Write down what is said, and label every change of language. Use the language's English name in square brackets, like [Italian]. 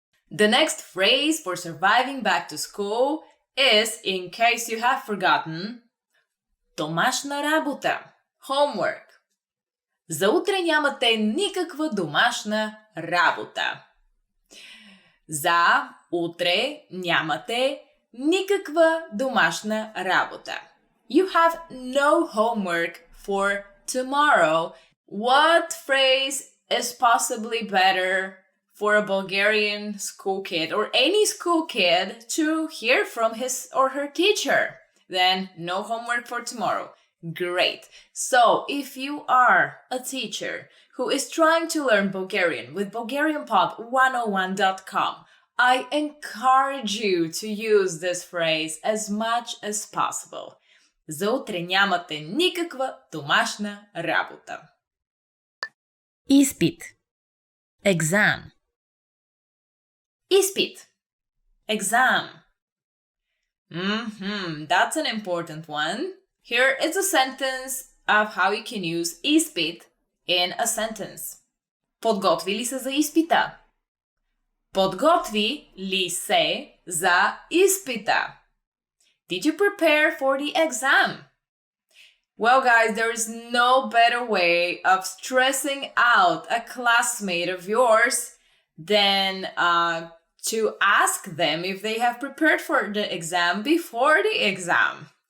[English] The next phrase for surviving back to school is, in case you have forgotten, домашна работа. Homework. [Bulgarian] За утре нямате никаква домашна работа. За утре нямате никаква домашна работа. [English] You have no homework for tomorrow. What phrase is possibly better for a Bulgarian school kid or any school kid to hear from his or her teacher than no homework for tomorrow? Great. So if you are a teacher who is trying to learn Bulgarian with BulgarianPod101.com, I encourage you to use this phrase as much as possible. [Bulgarian] За утре нямате никаква домашна работа. Изпит. Exam. [English] Изпит. Exam. That's an important one. Here is a sentence of how you can use изпит in a sentence. [Bulgarian] Подготви ли се за изпита? Подготви ли се за изпита? [English] Did you prepare for the exam? Well, guys, there is no better way of stressing out a classmate of yours than to ask them if they have prepared for the exam before the exam.